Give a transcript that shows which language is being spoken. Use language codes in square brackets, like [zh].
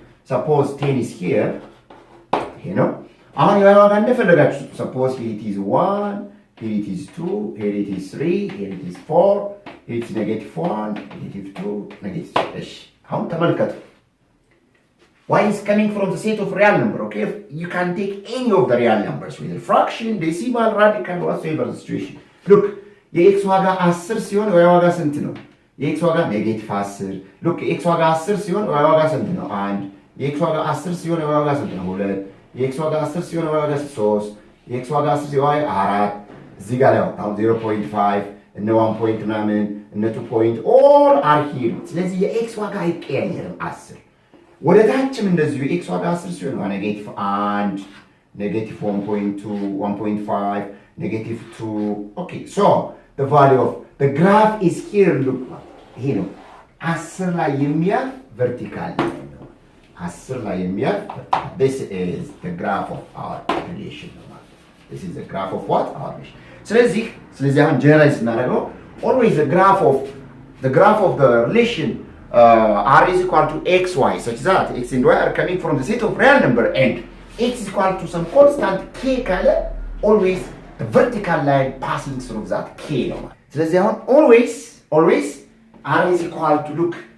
[en] Suppose 10 is here, you know. [am] አሁን የዋጋ እንደፈለጋችሁ [en] suppose here it is 1, here it is 2, here it is 3, here it is 4, here it is -1, -2, -3. [am] እሺ አሁን ተመልከቱ [en] y is coming from the set of real number. Okay, you can take any of the real numbers with a fraction, decimal, radical, whatever the situation. [am] Look, የx ዋጋ 10 ሲሆን y ዋጋ ስንት ነው? የx ዋጋ -10. look የx ዋጋ 10 ሲሆን y ዋጋ ስንት ነው? 1. የx ዋጋ 10 ሲሆን y ዋጋ ስንት ነው? 2. የx ዋጋ 10 ሲሆን y ዋጋ 3. የx ዋጋ 10 ሲሆን 4. እዚህ ጋር ያው 0.5 እነ 1 point ምናምን እነ 2 point [en] all are here. [am] ስለዚህ የx ዋጋ አይቀያየርም 10 ወደ ታችም እንደዚሁ x ዋጋ 10 ሲሆን -1 -1.2 1.5 -2. [en] okay so the value of the graph is here. look [am] ይሄ ነው 10 ላይ የሚያልፍ [en] vertical line ነው 10 ላይ የሚያልፍ this is the graph of our relation. this is the graph of what? our relation. [am] ስለዚህ አሁን ጀነራይዝ እናደርገው [en] always the graph of the relation r is equal to xy such that x and y are coming from the set of real number and x is equal to some constant k ካለ always the vertical line passing through that k [am] ነው ማለት። ስለዚህ አሁን [en] always r is equal to look